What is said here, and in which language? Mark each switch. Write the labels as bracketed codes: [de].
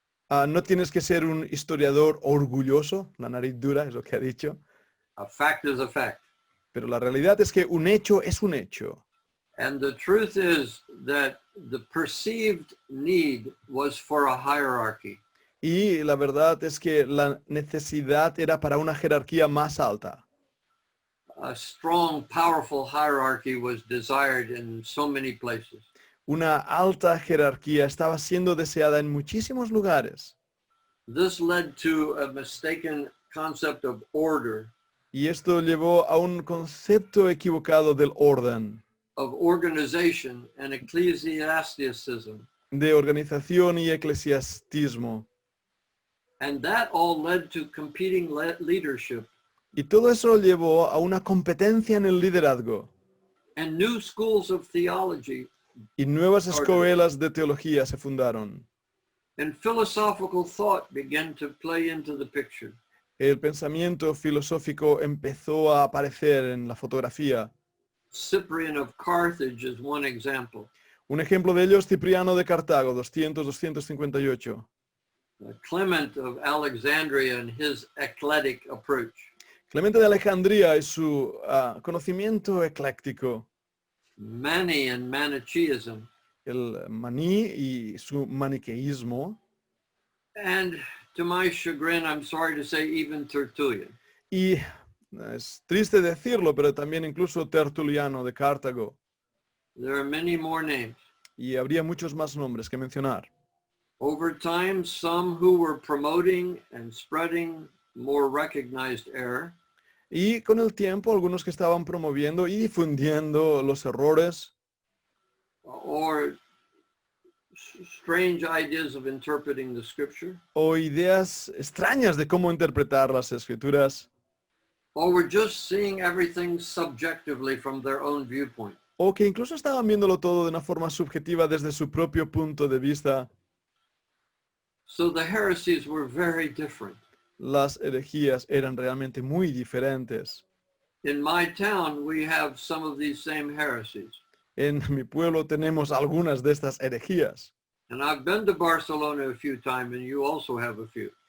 [es] No tienes que ser un historiador orgulloso, la nariz dura es lo que ha dicho. [en] A fact is a fact. [es] Pero la realidad es que un hecho es un hecho. [en] And the truth is that the perceived need was for a hierarchy. [es] Y la verdad es que la necesidad era para una jerarquía más alta. [en] A strong, powerful hierarchy was desired in so many places. [es] Una alta jerarquía estaba siendo deseada en muchísimos lugares. [en] This led to a mistaken concept of order, [es] Y esto llevó a un concepto equivocado del orden, [en] of organization, and ecclesiasticism. [es] de organización y eclesiastismo. [en] And that all led to competing leadership [es] Y todo eso llevó a una competencia en el liderazgo. [en] and new schools of theology [es] Y nuevas escuelas de teología se fundaron. [en] and philosophical thought began to play into the picture. [es] El pensamiento filosófico empezó a aparecer en la fotografía. [en] Cyprian of Carthage is one example. [es] Un ejemplo de ello es Cipriano de Cartago, 200-258. [en] Clement of Alexandria and his eclectic approach. [es] Clemente de Alejandría y su conocimiento ecléctico. [en] Mani and Manichaeism. [es] El maní y su maniqueísmo. [en] And to my chagrin, I'm sorry to say, even Tertullian. [es] Y es triste decirlo, pero también incluso Tertuliano de Cartago. [en] There are many more names. [es] Y habría muchos más nombres que mencionar. [en] Over time, some who were promoting and spreading more recognized error [es] Y con el tiempo, algunos que estaban promoviendo y difundiendo los errores [en] or strange ideas of interpreting the scripture, [es] o ideas extrañas de cómo interpretar las escrituras, [en] or were just seeing everything subjectively from their own viewpoint. [es] o que incluso estaban viéndolo todo de una forma subjetiva desde su propio punto de vista. [en] So the heresies were very different. [es] Las herejías eran realmente muy diferentes. [en] In my town, we have some of these same heresies. [es] En mi pueblo tenemos algunas de estas herejías. [en] And I've been to Barcelona a few times, and you also have a few.